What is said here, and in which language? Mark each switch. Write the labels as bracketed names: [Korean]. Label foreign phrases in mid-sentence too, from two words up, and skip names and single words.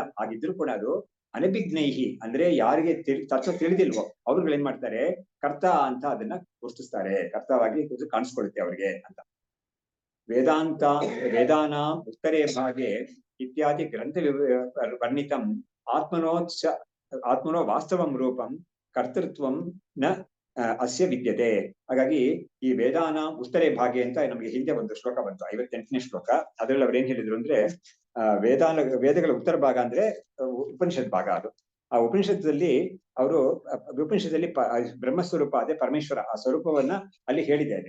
[Kannada] ಹಾಗಿದ್ರು ಕೂಡ ಅದು ಅನಭಿಜ್ಞೈಹಿ ಅಂದ್ರೆ ಯಾರಿಗೆ ತತ್ವ ತಿಳಿದಿಲ್ವೋ ಅವ್ರುಗಳು ಏನ್ ಮಾಡ್ತಾರೆ, ಕರ್ತ ಅಂತ ಅದನ್ನ ಗುರುತಿಸ್ತಾರೆ, ಕರ್ತವಾಗಿ ಕಾಣಿಸ್ಕೊಳ್ಳುತ್ತೆ ಅವ್ರಿಗೆ ಅಂತ. [Sanskrit] ವೇದಾನಾಂ ಉತ್ತರೇ ಭಾಗೆ ಇತ್ಯಾದಿ ಗ್ರಂಥ ವರ್ಣಿತಂ ಆತ್ಮನೋ ವಾಸ್ತವಂ ರೂಪಂ ಕರ್ತೃತ್ವಂ ನ ಅಸ್ಯ ವಿದ್ಯತೆ. [Kannada] ಹಾಗಾಗಿ ಈ [Sanskrit] ವೇದಾನ ಉತ್ತರೇ ಭಾಗೆ [Kannada] ಅಂತ ನಮ್ಗೆ ಹಿಂದೆ ಒಂದು ಶ್ಲೋಕ ಬಂತು, 58ನೇ ಶ್ಲೋಕ. ಅದ್ರಲ್ಲಿ ಅವ್ರು ಏನ್ ಹೇಳಿದ್ರು ಅಂದ್ರೆ, ವೇದಗಳ ಉತ್ತರ ಭಾಗ ಅಂದ್ರೆ ಉಪನಿಷತ್ ಭಾಗ. ಅದು ಆ ಉಪನಿಷತ್ತಲ್ಲಿ ಉಪನಿಷತ್ತಲ್ಲಿ ಬ್ರಹ್ಮಸ್ವರೂಪ ಅದೇ ಪರಮೇಶ್ವರ ಆ ಸ್ವರೂಪವನ್ನ ಅಲ್ಲಿ ಹೇಳಿದೆ ಅಲ್ಲಿ.